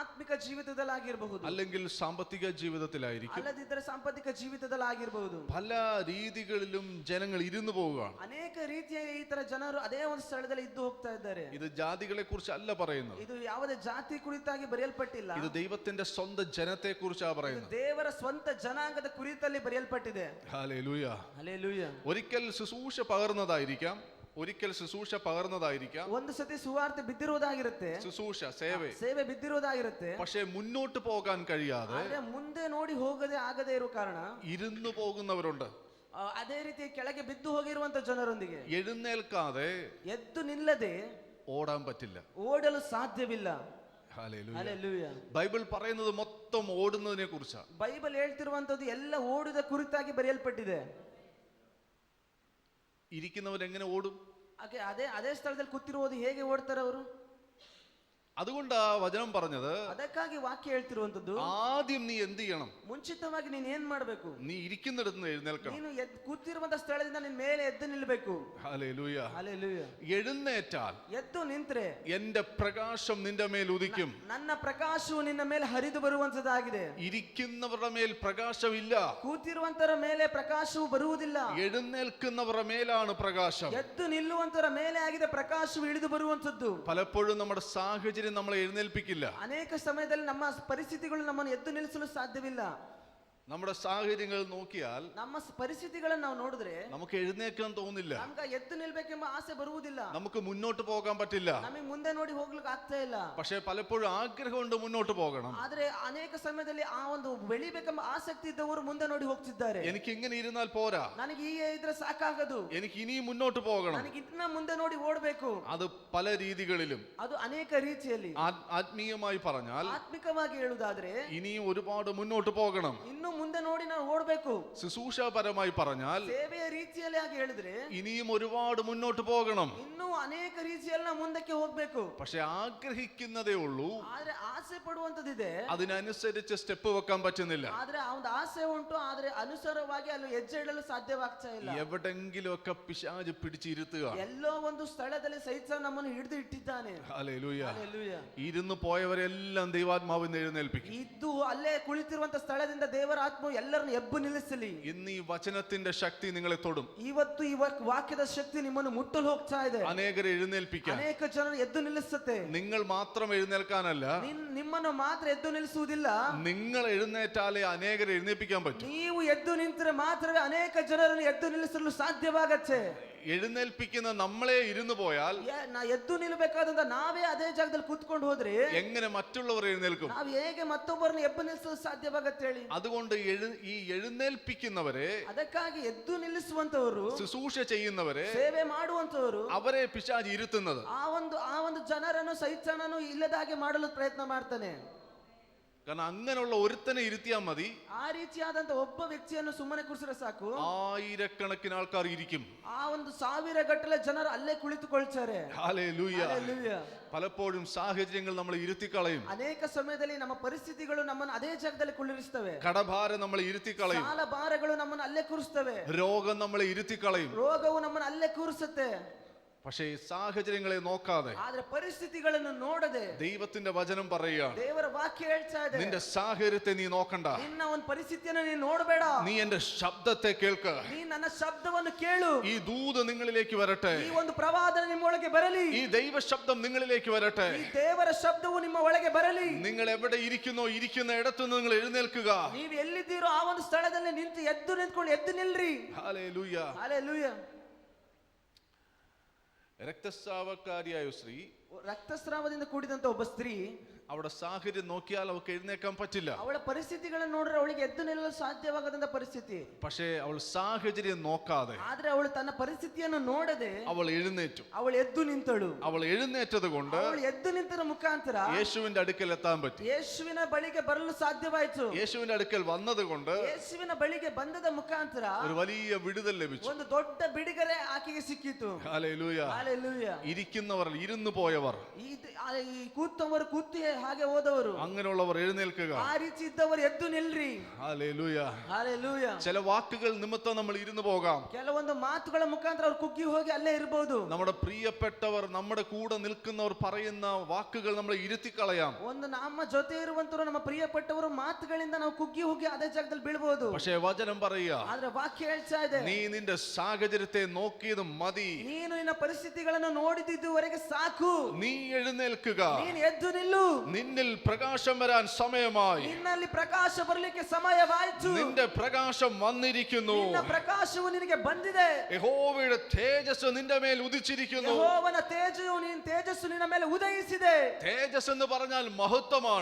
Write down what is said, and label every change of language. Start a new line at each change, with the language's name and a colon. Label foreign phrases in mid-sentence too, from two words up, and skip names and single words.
Kannada: ಆತ್ಮಿಕ ಜೀವಿತದಲ್ಲಾಗಿರಬಹುದು,
Malayalam: അല്ലെങ്കിൽ സാമ്പത്തിക ജീവിതത്തിലായിരിക്കും,
Kannada: ಅಲ್ಲದಿದ್ದರೆ ಸಾಂಪತ್ತಿಕ ಜೀವಿತದಲ್ಲಾಗಿರಬಹುದು.
Malayalam: പല രീതികളിലും ജനങ്ങൾ ഇരുന്നു പോവുകയാണ്.
Kannada: ಅನೇಕ ರೀತಿಯಾಗಿ ಈ ತರ ಜನರು ಅದೇ ಒಂದು ಸ್ಥಳದಲ್ಲಿ ಇದ್ದು ಹೋಗ್ತಾ ಇದ್ದಾರೆ.
Malayalam: ഇത് ജാതികളെ കുറിച്ച് അല്ല പറയുന്നത്,
Kannada: ಇದು ಯಾವುದೇ ಜಾತಿ ಕುರಿತಾಗಿ ಬರೆಯಲ್ಪಟ್ಟಿಲ್ಲ.
Malayalam: ഇത് ദൈവത്തിന്റെ സ്വന്തം ജനത്തെ കുറിച്ചാണ് പറയുന്നത്.
Kannada: ದೇವರ ಸ್ವಂತ ಜನಾಂಗದ ಕುರಿತಲ್ಲಿ ಬರೆಯಲ್ಪಟ್ಟಿದೆ.
Malayalam: ഹല്ലേലൂയ.
Kannada: ಹಲ್ಲೆಲೂಯಾ.
Malayalam: ഒരിക്കൽ ശുശ്രൂഷ പകർന്നതായിരിക്കാം, ഒരിക്കൽ ശുശ്രൂഷ പകർന്നതായിരിക്കാം,
Kannada: ಒಂದು ಸತಿ ಸುವಾರ್ತೆ ಬಿದ್ದಿರುವುದಾಗಿರುತ್ತೆ,
Malayalam: ശുശ്രൂഷ ಸೇವೆ
Kannada: ಬಿದ್ದಿರುವುದಾಗಿರುತ್ತೆ.
Malayalam: പക്ഷേ മുന്നോട്ട് പോകാൻ കഴിയാതെ
Kannada: ಆದ್ರೆ ಮುಂದೆ ನೋಡಿ ಹೋಗದೆ ಆಗದೆ ಇರೋ ಕಾರಣ
Malayalam: ഇരുന്നു പോകുന്നവരുണ്ട്.
Kannada: ಅದೇ ರೀತಿ ಕೆಳಗೆ ಬಿದ್ದು ಹೋಗಿರುವಂತ ಜನರೊಂದಿಗೆ
Malayalam: എഴുന്നേൽക്കാതെ
Kannada: ಎದ್ದು ನಿಲ್ಲದೆ
Malayalam: ഓടാൻ പറ്റില്ല.
Kannada: ಓಡಲು ಸಾಧ್ಯವಿಲ್ಲ.
Malayalam: ഹല്ലേലൂയ.
Kannada: ಹಲ್ಲೆಲೂಯಾ.
Malayalam: ബൈബിൾ പറയുന്നത് മൊത്തം ഓടുന്നതിനെ കുറിച്ചാണ്.
Kannada: ಬೈಬಲ್ ಹೇಳ್ತಿರುವಂತದ್ದು ಎಲ್ಲ ಓಡುದ ಕುರಿತಾಗಿ ಬರೆಯಲ್ಪಟ್ಟಿದೆ.
Malayalam: ഇരിക്കുന്നവൻ എങ്ങനെ ഓടും?
Kannada: ಅದೇ ಸ್ಥಳದಲ್ಲಿ ಕೂತಿರುವುದು ಹೇಗೆ ಓಡ್ತಾರೆ ಅವರು?
Malayalam: അതുകൊണ്ട് ആ വചനം പറഞ്ഞത്,
Kannada: ಅದಕ್ಕಾಗಿ ವಾಕ್ಯ ಹೇಳ್ತಿರುವಂತದ್ದು,
Malayalam: ആദ്യം നീ എന്ത് ചെയ്യണം?
Kannada: ಮುಂಚಿತವಾಗಿ ನೀನ್ ಏನ್ ಮಾಡ್ಬೇಕು?
Malayalam: നീ ഇരിക്കുന്നിടത്ത് നിന്ന് എഴുന്നേൽക്കണം.
Kannada: ನೀನು ಕೂತಿರುವಂತ ಸ್ಥಳದಿಂದ ನಿನ್ ಮೇಲೆ ಎದ್ದು ನಿಲ್ಬೇಕು.
Malayalam: ഹല്ലേലൂയ.
Kannada: ಹಲ್ಲೆಲೂಯಾ.
Malayalam: എഴുന്നേറ്റാൽ
Kannada: ಎದ್ದು ನಿಂತ್ರೆ
Malayalam: എന്റെ പ്രകാശം നിന്റെ മേൽ ഉദിക്കും.
Kannada: ನನ್ನ ಪ್ರಕಾಶವು ನಿನ್ನ ಮೇಲೆ ಹರಿದು ಬರುವಂತದ್ದಾಗಿದೆ.
Malayalam: ഇരിക്കുന്നവരുടെ മേൽ പ്രകാശമില്ല,
Kannada: ಕೂತಿರುವಂತರ ಮೇಲೆ ಪ್ರಕಾಶವು ಬರುವುದಿಲ್ಲ.
Malayalam: എഴുന്നേൽക്കുന്നവരുടെ മേലാണ് പ്രകാശം.
Kannada: ಎದ್ದು ನಿಲ್ಲುವಂತರ ಮೇಲೆ ಆಗಿದೆ ಪ್ರಕಾಶವು ಇಳಿದು ಬರುವಂತದ್ದು.
Malayalam: പലപ്പോഴും നമ്മുടെ സാഹചര്യം നമ്മളെ എഴുന്നേൽപ്പിക്കില്ല.
Kannada: ಅನೇಕ ಸಮಯದಲ್ಲಿ ನಮ್ಮ ಪರಿಸ್ಥಿತಿಗಳು ನಮ್ಮನ್ನು ಎದ್ದು ನಿಲ್ಲಿಸಲು ಸಾಧ್ಯವಿಲ್ಲ.
Malayalam: നമ്മുടെ സാഹചര്യങ്ങൾ നോക്കിയാൽ
Kannada: ನಮ್ಮ ಪರಿಸ್ಥಿತಿಗಳನ್ನು ನಾವು ನೋಡಿದ್ರೆ
Malayalam: നമുക്ക് എഴുന്നേൽക്കാൻ തോന്നില്ല,
Kannada: ನಮ್ಗೆ ಎದ್ದು ನಿಲ್ಬೇಕೆಂಬ ಆಸೆ ಬರುವುದಿಲ್ಲ,
Malayalam: നമുക്ക് മുന്നോട്ട് പോകാൻ പറ്റില്ല.
Kannada: ನಮಗೆ ಮುಂದೆ ನೋಡಿ ಹೋಗ್ಲಿಕ್ಕೆ ಆಗ್ತಾ ಇಲ್ಲ.
Malayalam: പക്ഷേ പലപ്പോഴും ആഗ്രഹമുണ്ട് മുന്നോട്ട് പോകണം.
Kannada: ಆದ್ರೆ ಅನೇಕ ಸಮಯದಲ್ಲಿ ಆ ಒಂದು ಬೆಳಿಬೇಕೆಂಬ ಆಸಕ್ತಿ ಇದ್ದವರು ಮುಂದೆ ನೋಡಿ ಹೋಗ್ತಿದ್ದಾರೆ.
Malayalam: എനിക്ക് ഇങ്ങനെ ഇരുന്നാൽ പോരാ,
Kannada: ನನಗೆ ಹೀಗೆ ಇದ್ರೆ ಸಾಕಾಗದು,
Malayalam: എനിക്ക് ഇനിയും മുന്നോട്ട് പോകണം.
Kannada: ನನಗೆ ಇನ್ನ ಮುಂದೆ ನೋಡಿ ಓಡಬೇಕು.
Malayalam: അത് പല രീതികളിലും,
Kannada: ಅದು ಅನೇಕ ರೀತಿಯಲ್ಲಿ.
Malayalam: ആത്മീയമായി പറഞ്ഞാൽ
Kannada: ಆತ್ಮಿಕವಾಗಿ ಹೇಳುವುದಾದ್ರೆ
Malayalam: ഇനിയും ഒരുപാട് മുന്നോട്ട് പോകണം.
Kannada: ಇನ್ನು ಮುಂದೆ ನೋಡಿ ನಾವು ಓಡಬೇಕು.
Malayalam: ശുശ്രൂഷാപരമായി പറഞ്ഞാൽ
Kannada: ಸೇವೆಯ ರೀತಿಯಲ್ಲಿ ಆಗಿ ಹೇಳಿದ್ರೆ
Malayalam: ഇനിയും ഒരുപാട് മുന്നോട്ട് പോകണം.
Kannada: ಇನ್ನೂ ಅನೇಕ ರೀತಿಯಲ್ಲಿ ನಾವು ಮುಂದಕ್ಕೆ ಹೋಗ್ಬೇಕು.
Malayalam: പക്ഷെ ആഗ്രഹിക്കുന്നതേ ഉള്ളൂ,
Kannada: ಆದ್ರೆ ಆಸೆ ಪಡುವಂತದಿದೆ,
Malayalam: അതിനനുസരിച്ച് സ്റ്റെപ്പ് വെക്കാൻ പറ്റുന്നില്ല.
Kannada: ಆದ್ರೆ ಆ ಒಂದು ಆಸೆ ಉಂಟು, ಆದ್ರೆ ಅನುಸಾರವಾಗಿ ಅಲ್ಲಿ ಹೆಜ್ಜೆ ಇಡಲು ಸಾಧ್ಯವಾಗ್ತಾ ಇಲ್ಲ.
Malayalam: എവിടെങ്കിലും ഒക്കെ പിശാച് പിടിച്ചിരുത്തുക.
Kannada: ಎಲ್ಲೋ ಒಂದು ಸ್ಥಳದಲ್ಲಿ ಸೈತಾನ ನಮ್ಮನ್ನು ಹಿಡಿದು ಇಟ್ಟಿದ್ದಾನೆ.
Malayalam: ഹല്ലേലൂയ.
Kannada: ಹಲ್ಲೆಲೂಯಾ.
Malayalam: ഇരുന്ന് പോയവരെല്ലാം ദൈവാത്മാവിനെ എഴുന്നേൽപ്പിക്കും.
Kannada: ಇದ್ದು ಅಲ್ಲೇ ಕುಳಿತಿರುವಂತ ಸ್ಥಳದಿಂದ ದೇವರ ಆತ್ಮವು ಎಲ್ಲರನ್ನು ಎಬ್ಬು ನಿಲ್ಲಿಸಲಿ.
Malayalam: ഇന്ന് ഈ വചനത്തിന്റെ ശക്തി നിങ്ങളെ തൊടും.
Kannada: ಇವತ್ತು ಈ ವಾಕ್ಯದ ಶಕ್ತಿ ನಿಮ್ಮನ್ನು ಮುಟ್ಟಲು ಹೋಗ್ತಾ ಇದೆ.
Malayalam: അനേകരെ എഴുന്നേൽപ്പിക്കാൻ.
Kannada: ಅನೇಕ ಜನರು ಎದ್ದು ನಿಲ್ಲಿಸುತ್ತೆ.
Malayalam: നിങ്ങൾ മാത്രം എഴുന്നേൽക്കാനല്ല,
Kannada: ನಿಮ್ಮನ್ನು ಮಾತ್ರ ಎದ್ದು ನಿಲ್ಲಿಸುವುದಿಲ್ಲ,
Malayalam: നിങ്ങൾ ಎഴുന്നേറ്റാലേ അനേകരെ എഴുന്നേൽപ്പിക്കാൻ പറ്റും.
Kannada: ನೀವು ಎದ್ದು ನಿಂತರೆ ಮಾತ್ರವೇ ಅನೇಕ ಜನರನ್ನು ಎದ್ದು ನಿಲ್ಲಿಸಲು ಸಾಧ್ಯವಾಗತ್ತೆ.
Malayalam: എഴുന്നേൽപ്പിക്കുന്ന നമ്മളെ ഇരുന്നു പോയാൽ,
Kannada: ಎದ್ದು ನಿಲ್ಲಬೇಕಾದಂತ ನಾವೇ ಅದೇ ಜಾಗದಲ್ಲಿ ಕೂತ್ಕೊಂಡು ಹೋದ್ರೆ
Malayalam: എങ്ങനെ മറ്റുള്ളവർ എഴുന്നേൽക്കും?
Kannada: ನಾವು ಹೇಗೆ ಮತ್ತೊಬ್ಬರನ್ನು ಎದ್ದು ನಿಲ್ಲಿಸಲು ಸಾಧ್ಯವಾಗತ್ತೆ ಹೇಳಿ?
Malayalam: അതുകൊണ്ട് ഈ എഴുന്നേൽപ്പിക്കുന്നവരെ,
Kannada: ಅದಕ್ಕಾಗಿ ಎದ್ದು ನಿಲ್ಲಿಸುವಂತವರು,
Malayalam: ശുശ്രൂഷ ചെയ്യുന്നവരെ,
Kannada: ಸೇವೆ ಮಾಡುವಂತವರು,
Malayalam: അവരെ പിശാച് ഇരുത്തുന്നത്.
Kannada: ಆ ಒಂದು ಜನರನ್ನು ಸೈತಾನನು ಇಲ್ಲದಾಗೆ ಮಾಡಲು ಪ್ರಯತ್ನ ಮಾಡ್ತಾನೆ.
Malayalam: കാരണം അങ്ങനെയുള്ള ഒരുത്തനെ ഇരുത്തിയാൽ മതി,
Kannada: ಆ ರೀತಿಯಾದಂತ ಒಬ್ಬ ವ್ಯಕ್ತಿಯನ್ನು ಸುಮ್ಮನೆ ಕೂರಿಸಿದ್ರೆ ಸಾಕು,
Malayalam: ആയിരക്കണക്കിന് ആൾക്കാർ ഇരിക്കും.
Kannada: ಆ ಒಂದು ಸಾವಿರ ಗಟ್ಟಲೆ ಜನರು ಅಲ್ಲೇ ಕುಳಿತುಕೊಳ್ತಾರೆ.
Malayalam: ഹല്ലേലൂയ.
Kannada: ಹಲ್ಲೆಲೂಯಾ.
Malayalam: പലപ്പോഴും സാഹചര്യങ്ങൾ നമ്മളെ ഇരുത്തിക്കളയും.
Kannada: ಅನೇಕ ಸಮಯದಲ್ಲಿ ನಮ್ಮ ಪರಿಸ್ಥಿತಿಗಳು ನಮ್ಮನ್ನು ಅದೇ ಜಾಗದಲ್ಲಿ ಕುಳ್ಳಿರಿಸ್ತವೆ.
Malayalam: കടഭാരം നമ്മളെ ഇരുത്തിക്കളയും.
Kannada: ಸಾಲ ಭಾರಗಳು ನಮ್ಮನ್ನು ಅಲ್ಲೇ ಕೂರಿಸ್ತವೆ.
Malayalam: രോഗം നമ്മളെ ഇരുത്തിക്കളയും.
Kannada: ರೋಗವು ನಮ್ಮನ್ನು ಅಲ್ಲೇ ಕೂರಿಸುತ್ತೆ.
Malayalam: പക്ഷേ ഈ സാഹചര്യങ്ങളെ നോക്കാതെ,
Kannada: ಆದ್ರೆ ಪರಿಸ್ಥಿತಿಗಳನ್ನು ನೋಡದೆ
Malayalam: ദൈവത്തിന്റെ വചനം പറയുകയാണ്,
Kannada: ದೇವರ ವಾಕ್ಯ ಹೇಳ್ತಾ ಇದೆ,
Malayalam: നിന്റെ സാഹചര്യത്തെ നീ ನೋಕಂಡ,
Kannada: ನಿನ್ನ ಒಂದು ಪರಿಸ್ಥಿತಿಯನ್ನು ನೀನು ನೋಡಬೇಡ,
Malayalam: നീ എന്റെ ശബ്ദത്തെ കേൾക്ക,
Kannada: ನೀ ನನ್ನ ಶಬ್ದವನ್ನು ಕೇಳು,
Malayalam: ഈ ദൂത് നിങ്ങളിലേക്ക് വരട്ടെ,
Kannada: ಈ ಒಂದು ಪ್ರವಾದನೆ ನಿಮ್ಮೊಳಗೆ ಬರಲಿ,
Malayalam: ഈ ദൈവ ശബ്ദം നിങ്ങളിലേക്ക് വരട്ടെ,
Kannada: ಈ ದೇವರ ಶಬ್ದವು ನಿಮ್ಮ ಒಳಗೆ ಬರಲಿ.
Malayalam: നിങ്ങൾ എവിടെ ഇരിക്കുന്നോ ഇരിക്കുന്ന ഇടത്തുനിന്ന് നിങ്ങൾ എഴുന്നേൽക്കുക.
Kannada: ನೀವು ಎಲ್ಲಿದ್ದೀರೋ ಆ ಒಂದು ಸ್ಥಳದಲ್ಲಿ ನಿಂತು ಎದ್ದು ನಿಂತ್ಕೊಂಡು ಎದ್ದು ನಿಲ್ರಿ.
Malayalam: ഹല്ലേലൂയ.
Kannada: ಹಲ್ಲೆಲೂಯಾ.
Malayalam: രക്തസ്രാവക്കാരിയായ സ്ത്രീ,
Kannada: ರಕ್ತಸ್ರಾವದಿಂದ ಕೂಡಿದಂತ ಒಬ್ಬ ಸ್ತ್ರೀ,
Malayalam: അവിടെ സാഹചര്യം നോക്കിയാൽ അവൾക്ക് എഴുന്നേക്കാൻ പറ്റില്ല.
Kannada: ಅವಳ ಪರಿಸ್ಥಿತಿಗಳನ್ನು ನೋಡಿದ್ರೆ ಅವಳಿಗೆ ಎದ್ದು ನಿಲ್ಲಲು ಸಾಧ್ಯವಾಗದಂತ ಪರಿಸ್ಥಿತಿ.
Malayalam: പക്ഷേ അവൾ സാഹചര്യം നോക്കാതെ,
Kannada: ಆದ್ರೆ ಅವಳು ತನ್ನ ಪರಿಸ್ಥಿತಿಯನ್ನು ನೋಡದೆ
Malayalam: അവൾ എഴുന്നേറ്റു.
Kannada: ಅವಳು ಎದ್ದು ನಿಂತಳು.
Malayalam: അവൾ എഴുന്നേറ്റത് കൊണ്ട്
Kannada: ಅವಳು ಎದ್ದು ನಿಂತರ ಮುಖಾಂತರ
Malayalam: യേശുവിന്റെ അടുക്കൽ എത്താൻ പറ്റി.
Kannada: ಯೇಸುವಿನ ಬಳಿಗೆ ಬರಲು ಸಾಧ್ಯವಾಯಿತು.
Malayalam: യേശുവിന്റെ അടുക്കൽ വന്നത് കൊണ്ട്
Kannada: ಯೇಸುವಿನ ಬಳಿಗೆ ಬಂದದ ಮುಖಾಂತರ
Malayalam: ഒരു വലിയ വിടുതൽ ലഭിച്ചു.
Kannada: ಒಂದು ದೊಡ್ಡ ಬಿಡುಗಡೆ ಆಕೆಗೆ ಸಿಕ್ಕಿತು.
Malayalam: ഹല്ലേലൂയ.
Kannada: ಹಲ್ಲೆಲೂಯಾ.
Malayalam: ഇരിക്കുന്നവർ, ഇരുന്നു പോയവർ,
Kannada: ಈ ಕೂತವರು ಕೂತಿ ಹಾಗೆ ಹೋದವರು.
Malayalam: അങ്ങനെയുള്ളവർ എഴുന്നേൽക്കുക.
Kannada: ಆ ರೀತಿ ಇದ್ದವರು ಎದ್ದು ನಿಲ್ರಿ.
Malayalam: ഹല്ലേലൂയ.
Kannada: ಹಲ್ಲೆಲೂಯ.
Malayalam: ചില വാക്കുകൾ നിമിത്തം നമ്മൾ ഇരുന്നു പോകാം.
Kannada: ಕೆಲವೊಂದು ಮಾತುಗಳ ಮುಖಾಂತರ ಅವ್ರು ಕುಗ್ಗಿ ಹೋಗಿ ಅಲ್ಲೇ ಇರಬಹುದು.
Malayalam: നമ്മുടെ പ്രിയപ്പെട്ടവർ നമ്മുടെ കൂടെ നിൽക്കുന്നവർ പറയുന്ന വാക്കുകൾ നമ്മളെ ഇരുത്തിക്കളയാം.
Kannada: ಒಂದು ನಮ್ಮ ಜೊತೆ ಇರುವಂತವರು ನಮ್ಮ ಪ್ರಿಯಪಟ್ಟವರು ಮಾತುಗಳಿಂದ ನಾವು ಕುಗ್ಗಿ ಹೋಗಿ ಅದೇ ಜಾಗದಲ್ಲಿ ಬೀಳಬಹುದು.
Malayalam: പക്ഷേ വചനം പറയുക,
Kannada: ಆದ್ರೆ ವಾಕ್ಯ ಹೇಳ್ತಾ ಇದೆ,
Malayalam: നീ നിന്റെ സാഹചര്യത്തെ നോക്കിയത് മതി.
Kannada: ನೀನು ನಿನ್ನ ಪರಿಸ್ಥಿತಿಗಳನ್ನು ನೋಡಿದುವರೆಗೆ ಸಾಕು.
Malayalam: നീ എഴുന്നേൽക്കുക.
Kannada: ನೀನು ಎದ್ದು ನಿಲ್ಲು.
Malayalam: നിന്നിൽ പ്രകാശം വരാൻ സമയമായി.
Kannada: ನಿನ್ನಲ್ಲಿ ಪ್ರಕಾಶ ಬರಲಿಕ್ಕೆ ಸಮಯವಾಯಿತು.
Malayalam: നിന്റെ പ്രകാശം വന്നിരിക്കുന്നു.
Kannada: ನಿನ್ನ ಪ್ರಕಾಶವು ನಿನಗೆ ಬಂದಿದೆ.
Malayalam: യഹോവയുടെ തേജസ് നിന്റെ മേൽ ഉദിച്ചിരിക്കുന്നു.
Kannada: ಯೆಹೋವನ ತೇಜಸ್ಸು ನಿನ್ನ ಮೇಲೆ ಉದಯಿಸಿದೆ.
Malayalam: തേജസ് എന്ന് പറഞ്ഞാൽ മഹത്വമാണ്.